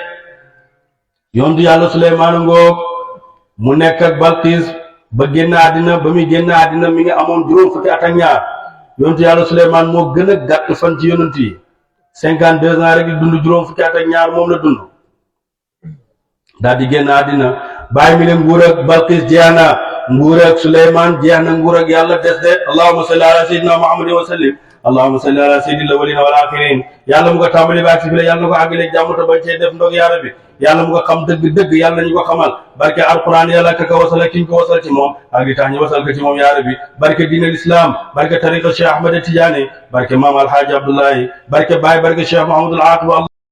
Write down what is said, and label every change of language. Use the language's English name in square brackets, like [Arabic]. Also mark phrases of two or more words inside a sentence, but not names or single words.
[Wolof] yontu yàlla Suleymaan ngoog mu nekk ak Balqiis ba génn àddina ba muy génn àddina mi ngi amoon juróom fukki at ak ñaar yontu yàlla Suleymaan moo gën a gàtt fan ci yonent yi 52 ans rek di dund juróom fukki at ak ñaar moom la dund daal di génn àddina bàyyi mi ne nguur ak Balqiis jeex na nguur ak Suleymaan jeex na nguur ak yàlla des de [Arabic] اللهم صل على سيدنا محمد وسلم اللهم صل على سيد الأولين والآخرين [Wolof] yàlla mu ko tàmbali ba agsi fi la yàlla na ko àggale jàmm te bañ cee def ndog [Arabic] يا ربي [Wolof] yàlla mu ko xam dëgg-dëgg yàlla nañu ko xamal barke alquran yàlla ka wasal ak ki ñu ko wasal ci moom ak li tax ñu wasal ko ci moom [Arabic] يا ربي [Wolof] barke [Arabic] دين الإسلام [Wolof] barke tariqa Cheikh Ahmed Tidiane barke maam alhaaji Abdoulaye barke Baye barke Cheikh Mahamadul Aqib